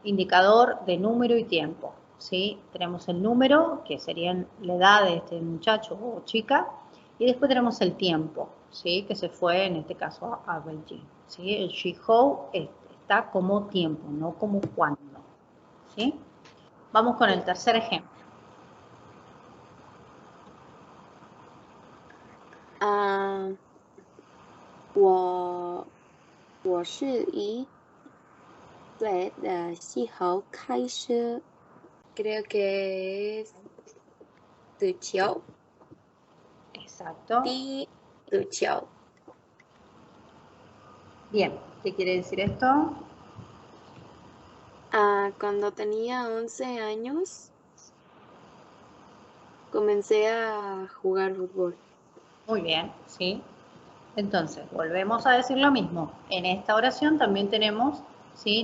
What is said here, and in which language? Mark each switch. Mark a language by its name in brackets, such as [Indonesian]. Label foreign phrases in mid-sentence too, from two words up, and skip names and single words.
[Spanish] Indicador de número y tiempo, ¿sí? Tenemos el número, que sería la edad de este muchacho o chica, y después tenemos el tiempo, ¿sí? Que se fue, en este caso, a Beijing, ¿sí? El shihou está como tiempo, no como cuándo, ¿sí? Vamos con el tercer ejemplo. [Chinese] 我是1岁的时候开始 [Spanish] creo que es [Chinese] 足球 [Spanish] Exacto. [Chinese] 足球 [Spanish] Bien, ¿qué quiere decir esto? Cuando tenía 11 años comencé a jugar fútbol. Muy bien, ¿sí? Entonces, volvemos a decir lo mismo. En esta oración también tenemos, ¿sí?